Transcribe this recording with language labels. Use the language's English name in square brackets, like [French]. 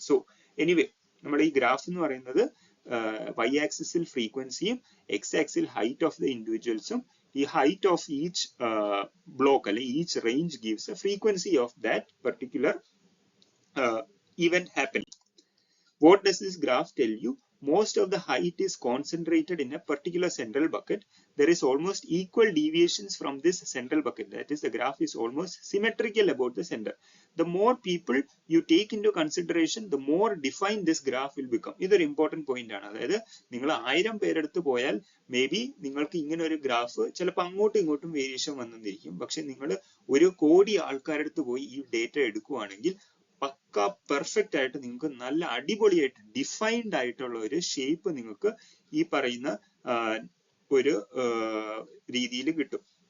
[Malayalam] So anyway, നമ്മുടെ ഈ graph എന്ന് പറയുന്നത് y ആക്സിസിൽ ഫ്രീക്വൻസിയും x axle [English] height of the ഇൻഡിവിജ്വൽസും, [Malayalam] ഈ ഹൈറ്റ് ഓഫ് ഈച്ച് ബ്ലോക്ക് അല്ലെങ്കിൽ [English] Each range gives a frequency of that particular event happening. What does this graph tell you? Most of the height is concentrated in a particular central bucket. There is almost equal deviations from this central bucket. That is, the graph is almost symmetrical about the center. The more people you take into consideration, the more defined this graph will become. This is an important point. [Malayalam] അതായത് നിങ്ങൾ 1000 പേരെടുത്ത് പോയാൽ may be നിങ്ങൾക്ക് ഇങ്ങനെ ഒരു graph ചിലപ്പോൾ അങ്ങോട്ടും ഇങ്ങോട്ടും വേരിയേഷൻ വന്നിരിക്കും. പക്ഷെ നിങ്ങൾ 1 കോടി ആൾക്കാരെടുത്ത് പോയി ഈ ഡേറ്റ എടുക്കുവാണെങ്കിൽ പക്ക പെർഫെക്റ്റ് ആയിട്ട് നിങ്ങൾക്ക് നല്ല അടിപൊളിയായിട്ട് ഡിഫൈൻഡ് ആയിട്ടുള്ള ഒരു ഷേപ്പ് നിങ്ങൾക്ക് ഈ പറയുന്ന ഒരു രീതിയിൽ കിട്ടും.